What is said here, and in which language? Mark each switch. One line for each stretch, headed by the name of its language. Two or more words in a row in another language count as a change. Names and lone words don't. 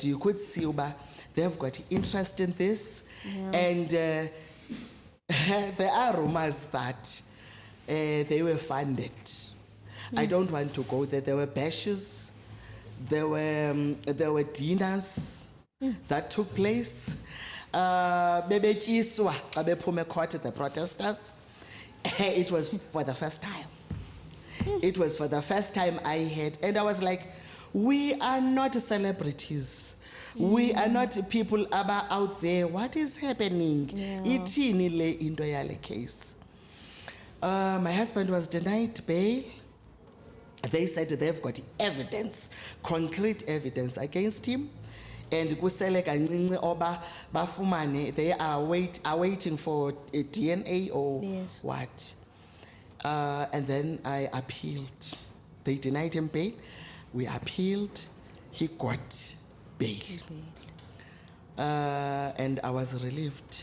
English: You could see they've got interest in this, and there are rumors that they were funded. I don't want to go there. There were bashes, there were dinners that took place.
Xhosa: Bebetyiswa xa bephume court
English: the protesters. It was for the first time. It was for the first time I heard, and I was like, we are not celebrities. We are not people out there. What is happening?
Xhosa: Ithini le into yale case.
English: My husband was denied bail. They said they've got evidence, concrete evidence against him.
Xhosa: And kusele kancinci oba bafumane,
English: they are waiting for a DNA or what. And then I appealed. They denied him bail. We appealed. He got bail. And I was relieved.